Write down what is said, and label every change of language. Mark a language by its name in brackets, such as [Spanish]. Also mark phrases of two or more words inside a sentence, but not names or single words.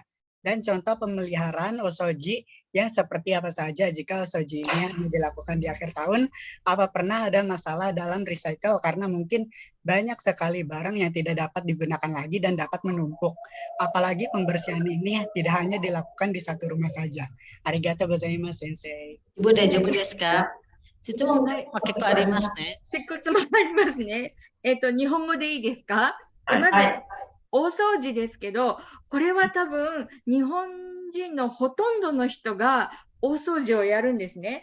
[Indonesian] Dan contoh pemeliharaan osoji yang seperti apa saja jika osoji ini hanya dilakukan di akhir tahun? Apa pernah ada masalah dalam recycle karena mungkin banyak sekali barang yang tidak dapat digunakan lagi dan dapat menumpuk. Apalagi pembersihan ini tidak hanya dilakukan di satu rumah saja. [Japanese] ありがとうございます、先生. Ibu 大丈夫ですか？質問が結構ありますね. 質問ありますね。日本語でいいですか？まず、大掃除ですけど、これは多分日本人のほとんどの人が大掃除をやるんですね。